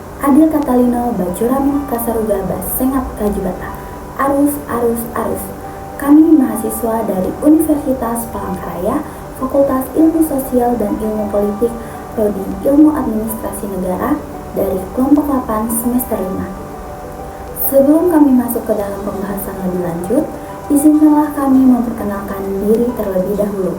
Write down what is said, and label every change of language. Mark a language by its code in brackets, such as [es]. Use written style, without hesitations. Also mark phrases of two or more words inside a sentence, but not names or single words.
[knx] Adil Katalino Bajuramin Kasaruga Basengat Kajibata. Arus, arus, arus. [id] Kami mahasiswa dari Universitas Palangkaraya, Fakultas Ilmu Sosial dan Ilmu Politik, Prodi Ilmu Administrasi Negara dari kelompok 8 semester 5. Sebelum kami masuk ke dalam pembahasan lebih lanjut, izinkanlah kami memperkenalkan diri terlebih dahulu.